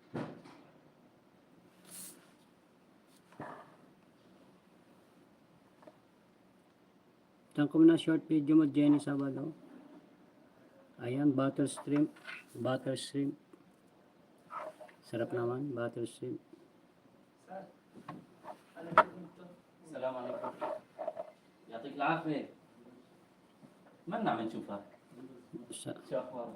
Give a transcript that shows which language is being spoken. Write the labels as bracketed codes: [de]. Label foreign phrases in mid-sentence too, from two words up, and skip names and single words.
[tl] Tangkom na short video mo, Jenny Sabado. Ayan, [en] butter shrimp. Butter shrimp. [tl] Sarap naman, [en] butter shrimp. [tl] Assalamualaikum. [ar] يعطيك العافية. من عم نشوفها؟ شو أخبارك؟